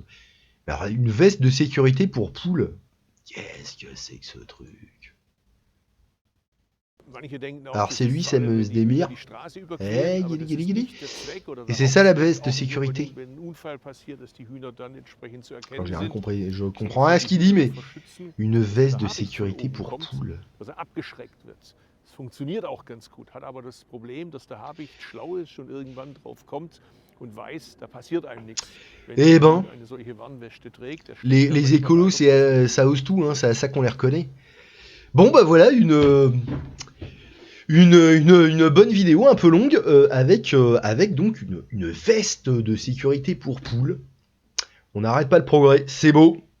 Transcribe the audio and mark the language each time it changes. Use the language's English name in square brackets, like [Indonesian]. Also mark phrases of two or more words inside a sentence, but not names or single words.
[French] Alors, une veste de sécurité pour poules, qu'est-ce que c'est que ce truc ? Alors c'est lui, c'est Demir. Eh, guili, guili, guili. Et c'est ça la veste de sécurité. Alors, j'ai rien compris, je comprends rien à ce qu'il dit, mais une veste de sécurité pour poules. [German] Funktioniert auch ganz gut, hat aber das Problem, dass der Habicht schlau ist und irgendwann drauf kommt und weiß, da passiert einem nichts. [French] Eh ben, [German] Eine solche Warnweste trägt, [French] les écolos, ça ose tout, hein, c'est à ça qu'on les reconnaît. Bon bah voilà, une bonne vidéo un peu longue avec donc une veste de sécurité pour poules. On n'arrête pas le progrès, c'est beau.